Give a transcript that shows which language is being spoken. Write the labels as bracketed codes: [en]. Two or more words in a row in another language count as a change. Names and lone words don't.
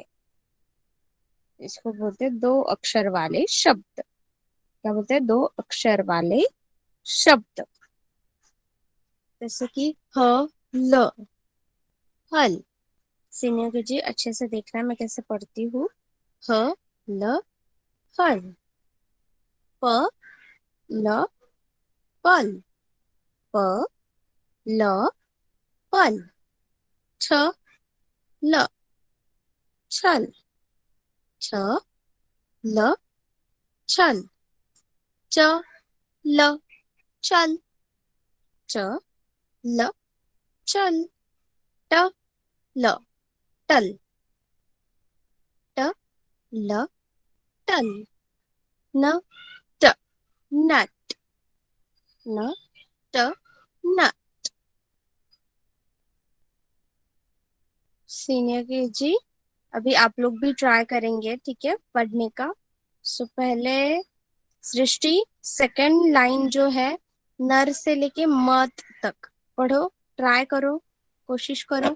[hi] इसको बोलते हैं 2 अक्षर वाले शब्द। क्या बोलते हैं? 2 अक्षर वाले शब्द। जैसे कि ह, ल, हल। सीनियर के जी अच्छे से देखना है मैं कैसे पढ़ती हूँ। ह, ल, हल। प, ल, पल, प ल पल, छ ल छल, छ ल छल, च ल चल, च ल चल, ट ल टल, ट ल टल, न ट नट, न ट नट। सीनियर के जी, अभी आप लोग भी ट्राई करेंगे, ठीक है, पढ़ने का। सो पहले सृष्टि, [en] second line [hi] जो है नर से लेके मत तक पढ़ो, ट्राई करो, कोशिश करो।